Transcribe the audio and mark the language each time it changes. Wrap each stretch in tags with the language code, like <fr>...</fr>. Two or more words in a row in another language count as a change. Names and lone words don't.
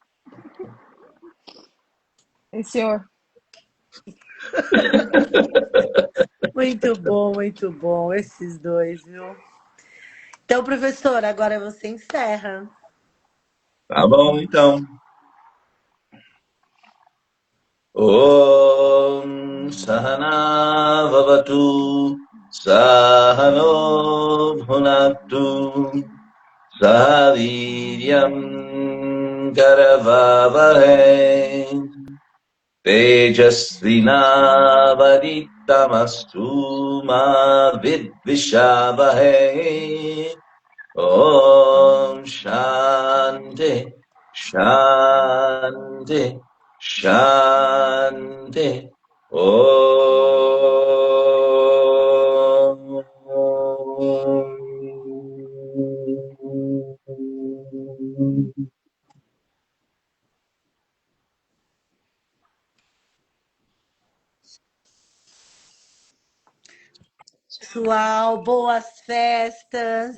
<pt>Senhor. muito bom, esses dois, viu? Então, professor, agora você encerra. Tá bom, então.</pt> <sa>ओम् सहना ववतु सहनो भुनक्तु सवीर्यम् करवावहे तेजस्विनवदितमस्तु मा विद्विषावहै ओम् शान्ति शान्ति शान्ति ओम्.</sa> <pt>Pessoal, boas festas,</pt>